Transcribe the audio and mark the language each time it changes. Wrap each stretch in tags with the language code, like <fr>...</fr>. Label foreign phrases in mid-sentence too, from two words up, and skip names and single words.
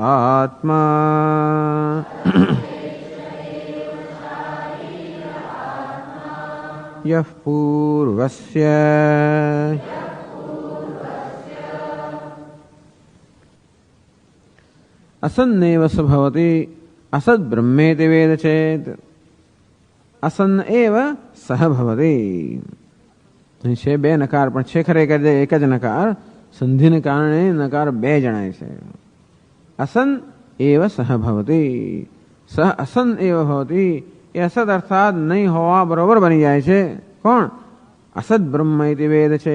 <sa>आत्मा यः पूर्वस्य असन्नेव स भवति असद् ब्रह्मेति वेद चेत् असन्न एव सह भवति.</sa> <gu>છે બે નકાર પણ છે ખરેખર એક જ નકાર. સંધિને કારણે નકાર બે જણાય છે.</gu> <sa>असन एव सह भवती, सह असन एव भवती.</sa> <gu>એ અસદ અર્થાત નહીં હોવા બરોબર બની જાય છે. કોણ?</gu> <sa>असद ब्रह्म इति वेद</sa> <gu>છે.</gu>